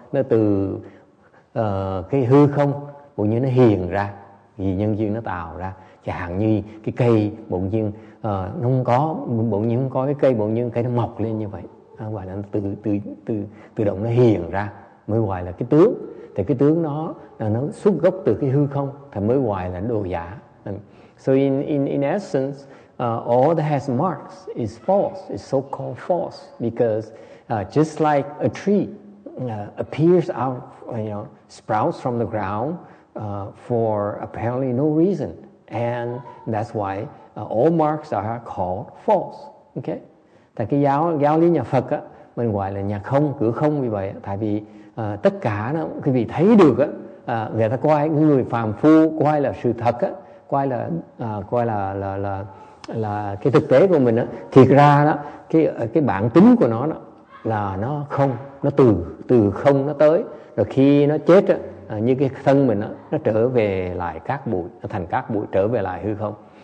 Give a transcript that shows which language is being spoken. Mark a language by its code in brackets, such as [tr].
[vi] Nó từ cái hư không bỗng nhiên nó hiền ra, vì nhân duyên nó tạo ra. Chẳng hạn như cái cây bỗng nhiên nó không có, bỗng nhiên không có cái cây, bỗng nhiên cây nó mọc lên như vậy. Gọi là tự động nó hiền ra, mới gọi là cái tướng. Thì cái tướng đó nó xuất gốc từ cái hư không, thì mới gọi là đồ giả. [en] So in essence, all that has marks is false. It's so-called false because just like a tree appears out, sprouts from the ground for apparently no reason, and that's why all marks are called false. Okay? [vi] Tại cái giáo lý nhà Phật á, mình gọi là nhà không, cửa không vì vậy. Tại vì tất cả nó quý vị thấy được á, người ta coi người phàm phu coi là sự thật á, coi là cái thực tế của mình á, thiệt ra đó cái bản tính của nó đó là nó không, nó từ không nó tới, rồi khi nó chết á, như cái thân mình á, nó trở về lại cát bụi, nó thành cát bụi, trở về lại hư không.